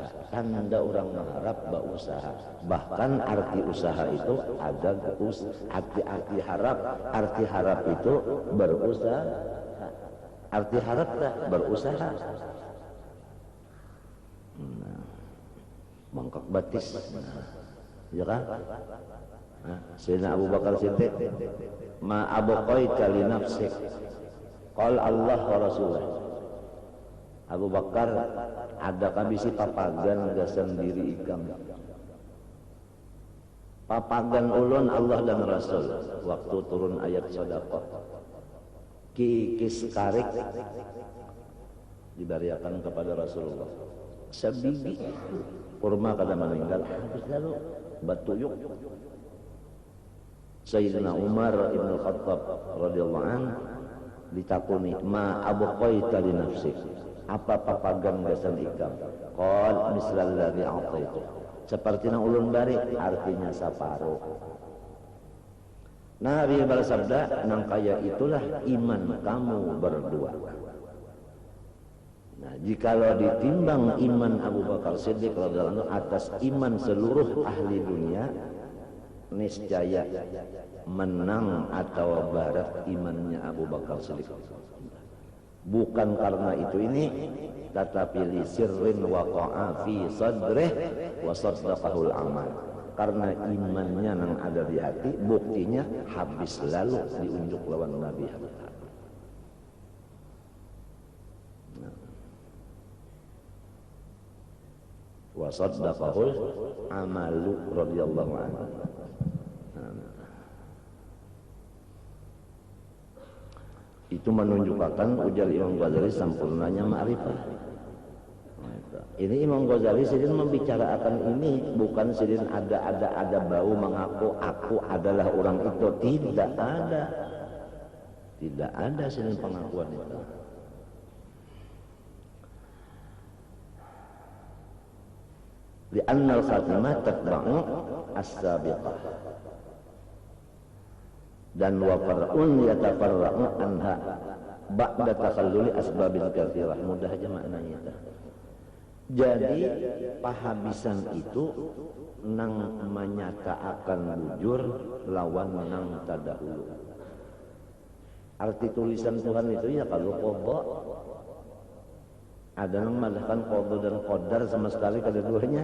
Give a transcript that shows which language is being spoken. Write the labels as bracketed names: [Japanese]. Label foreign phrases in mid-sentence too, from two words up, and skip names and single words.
[Banjar] Tanda orang mengharap usaha. Bahkan arti usaha itu ada arti harap. Arti harap itu berusaha. Arti harap dah berusaha. Nah, bangkok batis. Ya kan? [Arabic] سيدنا أبو بكر صديق، ما أبقيت لنفسك. قال الله ورسول الله. [Banjar] Abu Bakar, adakah bisi papagan gak sendiri ikam? Papagan ulun Allah dan Rasul waktu turun ayat sedekah. Kikis karik diberiakan kepada Rasulullah. Sebiji kurma kada meninggal habis lalu batuyuk. Sayyidina Umar ibn Khattab [Arabic] رضي الله عنه [Banjar] ditakuni [Arabic] ما أبقيت لنفسك. [Banjar] Apa papagan gasan ikam? [Arabic] قال مثل الذي أعطيت. [Banjar] Seperti nang ulun bari, artinya saparo. Nabi bersabda, nang kaya itulah iman kamu berdua. Nah, jikalau ditimbang iman Abu Bakar Siddiq [Arabic] رضي الله عنه [Banjar] atas iman seluruh ahli dunia, niscaya menang atau barat imannya Abu Bakar Siddiq. Bukan karena itu ini, tetapi [Arabic] لسر وقع في صدره وصدقه العمل. [Banjar] Karena imannya yang ada di hati, buktinya habis lalu diunjuk lawan Nabi. [Arabic] وصدقه العمل رضي الله عنه. [Banjar] Itu menunjukkan ujar Imam Ghazali sempurnanya ma'rifah. Ini Imam Ghazali sidin membicarakan ini bukan sidin ada bau mengaku aku adalah orang itu, tidak ada sidin pengakuan itu. [Arabic] لأن الخاتمة تتبع السابقة. Dan وفرع يتفرع عنها بعد تخلل الأسباب الكثيرة. [Banjar] Mudah aja maknanya itu. Jadi pahabisan itu nang menyatakan bujur lawan nang tadahulu. Arti tulisan Tuhan itu ya kalau qadha ada nang madahkan qadha dan qadar sama sekali kedua-duanya.